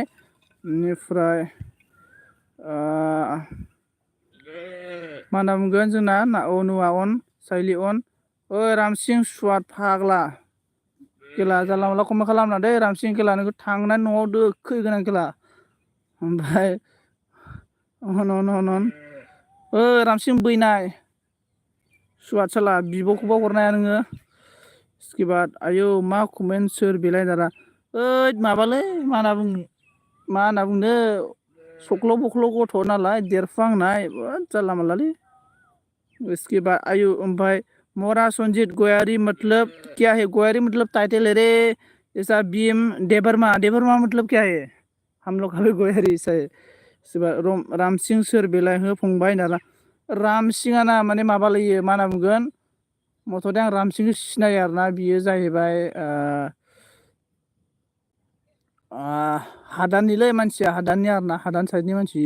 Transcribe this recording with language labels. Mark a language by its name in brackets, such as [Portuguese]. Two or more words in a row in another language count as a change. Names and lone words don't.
[Bodo] बेनिफ्राय मा होनना बुंगोन जोंना अनुआ अन साइलि अन ओइ रामसिं सुवाद फाग्ला खेला जानला मोनला खमा खालामना दै रामसिं खेला नोंखौ थांनानै न'आव दोखैगोन आं खेला। ओमफ्राय अन ओइ रामसिं बैनाय सुवाद साला बिब'खौबा हरनो हाया नोङो। [Hindi] इसके बाद [Bodo] आयौ मा कमेन्ट सोर बेलाय दारा ओइ माबालै मा होनना बुंनो सख्ल' बख्ल' गथ' नालाय देरफुहांनाय जानला मोनलालै। [Hindi] इसके बाद आयु ओमफ्राय मोरा संजीत गोयारी मतलब क्या है? गोयारी मतलब टाइटल है रे ऐसा BM देबरमा मतलब क्या है? हम लोग का भी गोयारी ऐसा है। [Bodo] रामसिं सोर बेलाय हो फंबाय नारा रामसिंआ ना माने माबालायो मा होनना बुंगोन मथ'थे आं रामसिंखौ सिनायो आरोना। बियो जाहैबाय हादाननिलै मानसिया हादाननि आरोना, हादान साइडनि मानसि इयो।